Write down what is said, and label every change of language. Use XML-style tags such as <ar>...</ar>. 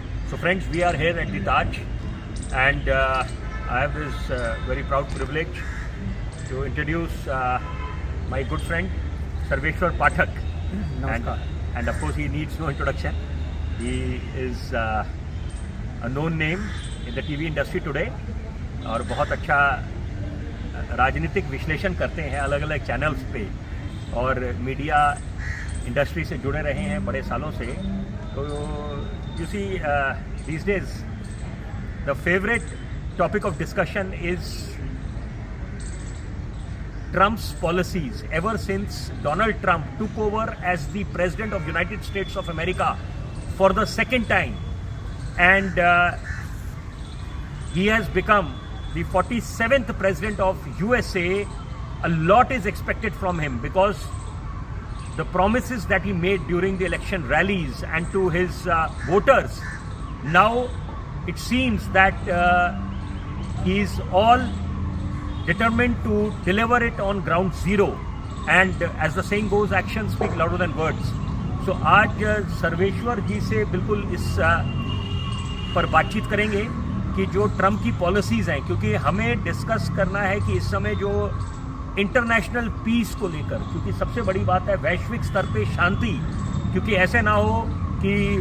<en>So friends, we are here at the Taj, and I have this very proud privilege to introduce my good friend Sarveshwar Pathak. And of course he needs no introduction. He is a known name in the TV industry today</en> <hi>और बहुत अच्छा राजनीतिक विश्लेषण करते हैं अलग अलग channels पे और मीडिया इंडस्ट्री से जुड़े रहे हैं बड़े सालों से. तो</hi> <en>you see, these days the favorite topic of discussion is Trump's policies ever since Donald Trump took over as the President of United States of America for the second time, and he has become the 47th President of USA. A lot is expected from him because the promises that he made during the election rallies and to his voters, now it seems that he is all determined to deliver it on ground zero, and as the saying goes, actions speak louder than words.</en> <hi>So आज सर्वेश्वर जी से बिल्कुल इस पर बातचीत करेंगे कि जो Trump की पॉलिसीज़ हैं, क्योंकि हमें डिस्कस करना है कि इस समय जो इंटरनेशनल पीस को लेकर, क्योंकि सबसे बड़ी बात है वैश्विक स्तर पे शांति, क्योंकि ऐसे ना हो कि</hi>